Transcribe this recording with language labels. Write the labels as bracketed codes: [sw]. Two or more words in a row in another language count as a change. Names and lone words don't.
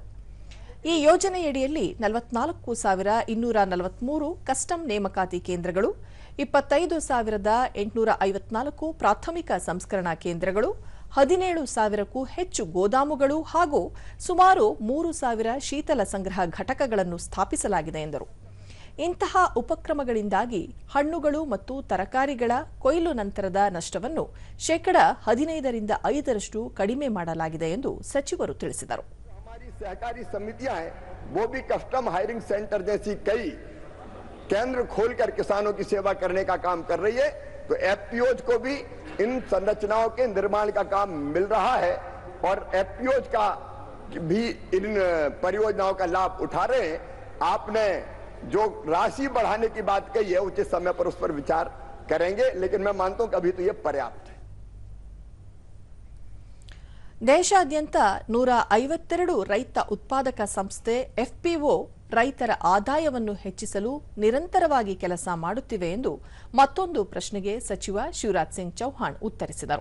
[kn] ಈ ಯೋಜನೆಯಡಿಯಲ್ಲಿ 44,243 ಕಸ್ಟಮ್ ನೇಮಕಾತಿ ಕೇಂದ್ರಗಳು, 25,854 ಪ್ರಾಥಮಿಕ ಸಂಸ್ಕರಣಾ ಕೇಂದ್ರಗಳು, 17,000ಕ್ಕೂ ಹೆಚ್ಚು ಗೋದಾಮುಗಳು ಹಾಗೂ ಸುಮಾರು 3,000 ಶೀತಲ ಸಂಗ್ರಹ ಘಟಕಗಳನ್ನು ಸ್ಥಾಪಿಸಲಾಗಿದೆ ಎಂದರು. ಇಂತಹ ಉಪಕ್ರಮಗಳಿಂದಾಗಿ ಹಣ್ಣುಗಳು ಮತ್ತು ತರಕಾರಿಗಳ ಕೊಯ್ಲು ನಂತರದ ನಷ್ಟವನ್ನು 15% 5% ಕಡಿಮೆ ಮಾಡಲಾಗಿದೆ ಎಂದು ಸಚಿವರು ತಿಳಿಸಿದರು. [hi] सहकारी समितियां हैं, वो भी [en] custom hiring centre [hi] जैसी कई केंद्र खोलकर किसानों की सेवा करने का काम कर रही है. तो एफपीओज को भी इन संरचनाओं के निर्माण का काम मिल रहा है और एफपीओज का भी इन परियोजनाओं का लाभ उठा रहे हैं. आपने जो राशि बढ़ाने की बात कही है उचित समय पर उस पर विचार करेंगे, लेकिन मैं मानता हूं कि अभी तो ये पर्याप्त है. [kn] ದೇಶಾದ್ಯಂತ 152 ರೈತ ಉತ್ಪಾದಕ ಸಂಸ್ಥೆ ಎಫ್ಪಿಒ ರೈತರ ಆದಾಯವನ್ನು ಹೆಚ್ಚಿಸಲು ನಿರಂತರವಾಗಿ ಕೆಲಸ ಮಾಡುತ್ತಿವೆ ಎಂದು ಮತ್ತೊಂದು ಪ್ರಶ್ನೆಗೆ ಸಚಿವ ಶಿವರಾಜ್ ಸಿಂಗ್ ಚೌಹಾಣ್ ಉತ್ತರಿಸಿದರು.